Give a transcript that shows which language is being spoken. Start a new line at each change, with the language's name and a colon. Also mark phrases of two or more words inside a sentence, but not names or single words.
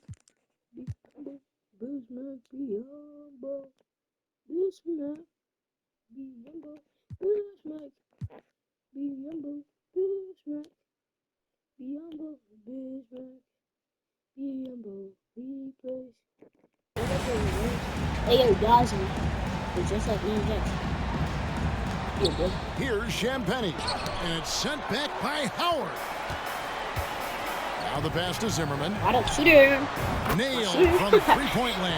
English: Biyombo. Bismuth. Biyombo. Bismuth. Biyombo. Bismuth. Biyombo. Bismuth. Biyombo. Bismuth. Biyombo. Replace. Hey, yo, guys, it's just like Ian Jackson. Yeah, bro. Here's Champagnie, and it's sent back by Howard. Now the pass to Zimmerman. I don't shoot him. Nailed from three-point land.